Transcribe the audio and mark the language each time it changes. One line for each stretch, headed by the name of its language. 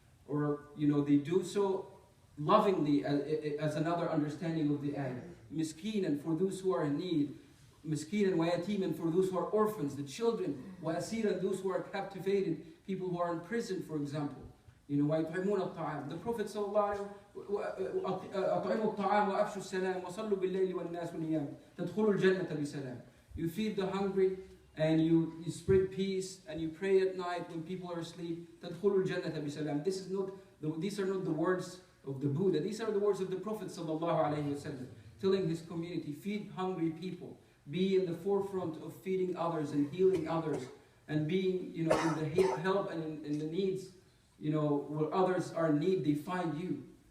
English: Or, they do so lovingly, as another understanding of the ayah. Miskeen, and for those who are in need. Miskeen and wayatim, and for those who are orphans, the children. Wa'asir, and those who are captivated, people who are in prison, for example.
Arabic: وَيُطْعِمُونَ الطَّعَامَ.
English: The Prophet
Arabic: sallallahu أطعموا الطعام وأفشوا السلام وصلوا بالليل والناس نيام تدخلوا الجنة بسلام.
English: You feed the hungry and you spread peace and you pray at night when people are asleep.
Arabic: تدخلوا الجنة بسلام.
English: These are not the words of the Buddha. These are the words of the Prophet ﷺ, telling his community, feed hungry people, be in the forefront of feeding others and healing others, and being in the help and in the needs, where others are in need, they find you.